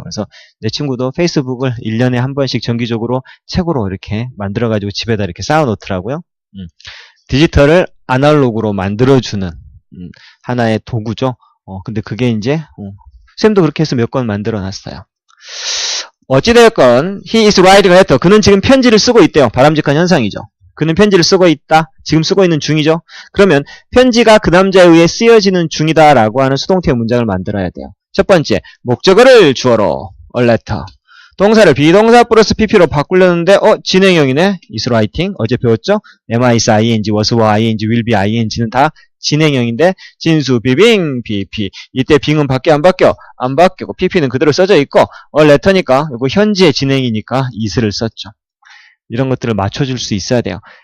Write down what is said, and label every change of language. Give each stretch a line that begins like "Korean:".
Korean: 그래서 내 친구도 페이스북을 1년에 한 번씩 정기적으로 책으로 이렇게 만들어가지고 집에다 이렇게 쌓아놓더라고요. 디지털을 아날로그로 만들어주는 하나의 도구죠. 근데 그게 이제 쌤도 그렇게 해서 몇 권 만들어놨어요. 어찌되었건
English: he is writing a letter.
Korean: 그는 지금 편지를 쓰고 있대요. 바람직한 현상이죠. 그는 편지를 쓰고 있다. 지금 쓰고 있는 중이죠. 그러면 편지가 그 남자에 의해 쓰여지는 중이다 라고 하는 수동태 문장을 만들어야 돼요. 첫 번째, 목적어를 주어로 a letter. 동사를 비동사 플러스 pp로 바꾸려는데 진행형이네.
English: is writing.
Korean: 어제 배웠죠? am, is, ing, was, were, ing, will be, ing는 다 진행형인데 진수, 비빙, pp. 이때 빙은 바뀌어 안 바뀌어? 안 바뀌고 pp는 그대로 써져 있고 letter니까 이거 현지의 진행이니까 is를 썼죠. 이런 것들을 맞춰줄 수 있어야 돼요.